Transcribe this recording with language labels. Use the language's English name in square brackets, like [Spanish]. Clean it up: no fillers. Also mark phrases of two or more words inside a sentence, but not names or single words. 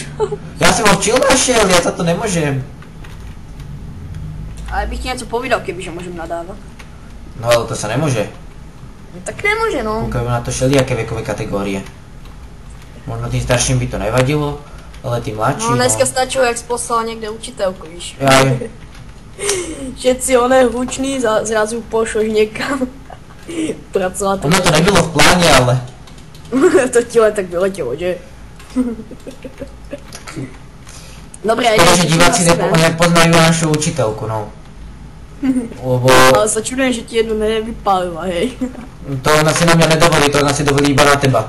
[Slovak] Ja som ho včil našiel, ja za to nemôžem. [Czech] Ale bych ti něco povídal, [Slovak] kebyže môžem nadávať. No ale to sa nemôže. No, tak nemôže, no. Kúkajú na to všelijaké vekové kategórie. Možno tým starším by to nevadilo, ale tým mladším... [Czech] No dneska stačilo, jak jsi poslal někde učitelku, víš. Jaj. [Slovak] Všetci oné hluční zrazu pošloš [Czech] někam pracovat. [Slovak] Ono to nebylo v pláne, ale... To ti len tak vyletelo, že? Dobre, Škoda, že diváci nepoznajú našu učiteľku, no. Lebo... Ale sa čudujem, že ti jednu nevypálila, hej. To ona si na mňa nedovolí, to ona si dovolí iba na teba.